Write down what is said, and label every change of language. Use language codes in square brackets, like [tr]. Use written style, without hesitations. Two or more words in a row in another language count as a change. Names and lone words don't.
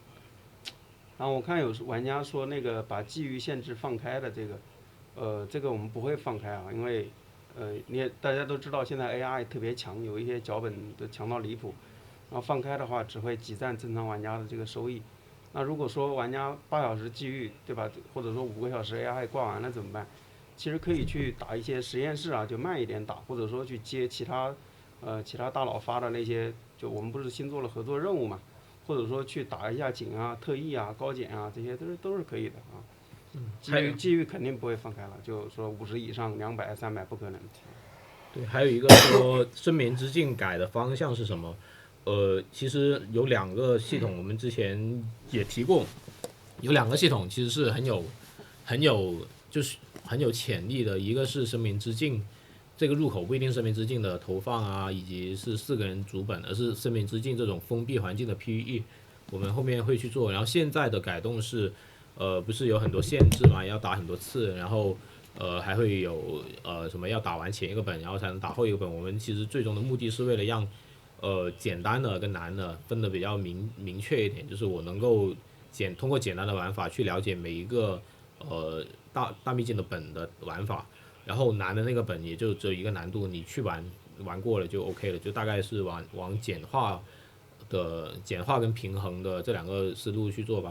[zh] 然後我看有玩家說那個把季域限制放開的這個，這個我們不會放開啊，因為大家都知道現在 AI 特別強，有一些腳本都強到離譜，然後放開的話只會擠占正常玩家的這個收益。那如果說玩家8小時季域，對吧？或者說5個小時 AI 掛完了怎麼辦？其實可以去打一些實驗室啊，就慢一點打，或者說去接其他其他大佬發的那些，就我們不是新做了合作任務嘛，或者說去打一下警啊、特異啊、高檢啊，這些都是可以的啊。机遇肯定不會放開了，就說50以上200、300不可能。对，还有一个说声明之境改的方向是什么？其实有2个系统，我们之前也提过，有2个系统其实是很有潛力的，一個是聲明之境，這個入口不一定聲明之境的投放啊，以及是4個人主本，而是聲明之境這種封閉環境的 PVE， 我們後面會去做。然後現在的改動是，不是有很多限制嘛，要打很多次，然後還會有什麼要打完前一個本，然後才能打後一個本。我們其實最終的目的是為了讓簡單的跟難的分得比較明確一點，就是我能夠通過簡單的玩法去了解每一個大秘境的本的玩法，然後難的那個本也就只有一個難度，你去玩過了就 OK 了，就大概是往簡化跟平衡的這2個思路去做吧。